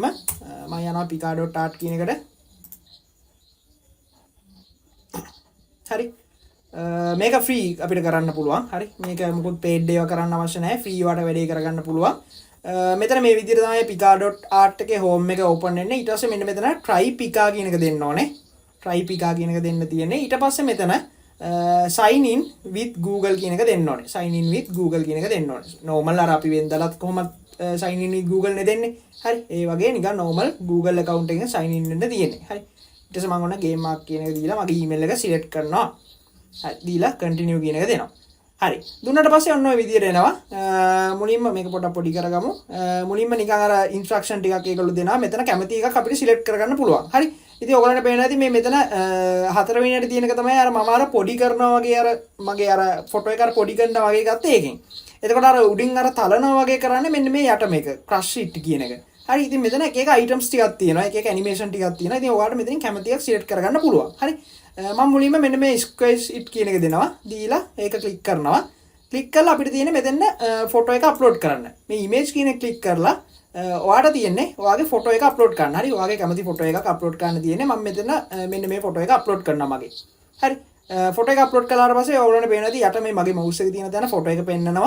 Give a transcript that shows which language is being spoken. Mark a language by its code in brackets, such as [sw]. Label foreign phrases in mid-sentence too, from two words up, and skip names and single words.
[si] මම යනවා Pika.art කියන එකට. හරි. මේක free අපිට කරන්න පුළුවන්. හරි. මේක මොකොත් paid ඒවා කරන්න අවශ්‍ය නැහැ. free වට වැඩේ කරගන්න පුළුවන්. මෙතන මේ විදිහට තමයි Pika.art එකේ home එක open වෙන්නේ. ඊට පස්සේ මෙන්න මෙතන try Pika කියන එක දෙන්න ඕනේ. try Pika කියන එක දෙන්න තියෙන්නේ. ඊට පස්සේ මෙතන [en] sign in with Google [si] කියන එක දෙන්න ඕනේ. [en] sign in with Google [si] කියන එක දෙන්න ඕනේ. normal අර අපි වෙනදලත් කොහොමද [en] sign in with Google [si] නේ දෙන්නේ. හරි. ඒ වගේ නිකන් normal Google account එකෙන් [en] sign in [si] වෙන්න තියෙන්නේ. හරි. ඊට පස්සේ මම ඔන්න [en] game mark [si] කියන එක දීලා මගේ email එක select කරනවා. හරි. දීලා continue කියන එක දෙනවා. හරි. දුන්නාට පස්සේ ඔන්න ඔය විදියට එනවා. මුලින්ම මේක පොඩක් පොඩි කරගමු. මුලින්ම නිකන් අර ඉන්ස්ට්‍රක්ෂන් ටිකක් ඒගොල්ලෝ දෙනවා. මෙතන කැමති එකක් අපිට සිලෙක්ට් කරගන්න පුළුවන්. හරි. ඉතින් ඔයගලන්ට පේනවා ඇති මේ මෙතන හතරවෙනියට තියෙන එක තමයි අර මම අර පොඩි කරනවා වගේ අර මගේ අර ෆොටෝ එක අර පොඩි කරනවා වගේ ගත්තේ ඒකෙන්. එතකොට අර උඩින් අර තලනවා වගේ කරන්නේ මෙන්න මේ යට මේක [en] crush it [si] කියන එක. හරි. ඉතින් මෙතන එක එක items ටිකක් තියෙනවා. එක එක animation ටිකක් තියෙනවා. ඉතින් ඔයාලට මෙතනින් කැමති එකක් සිලෙක්ට් කරගන්න පුළුවන්. හරි. මම මුලින්ම මෙන්න මේ [en] squash it [si] කියන එක දෙනවා. දීලා ඒක ක්ලික් කරනවා. ක්ලික් කරලා අපිට තියෙන්නේ මෙතන ෆොටෝ එක අප්ලෝඩ් කරන්න. මේ image කියන එක ක්ලික් කරලා ඔයාට තියෙන්නේ ඔයාගේ ෆොටෝ එක අප්ලෝඩ් කරන්න. හරි. ඔයාගේ කැමති ෆොටෝ එකක් අප්ලෝඩ් කරන්න තියෙන්නේ. මම මෙතන මෙන්න මේ ෆොටෝ එක අප්ලෝඩ් කරනවා මගේ. හරි. ෆොටෝ එක අප්ලෝඩ් කළාට පස්සේ ඔයාලට පේනවා ඇති යට මේ මගේ mouse එකේ තියෙන තැන ෆොටෝ එක පෙන්නනවා.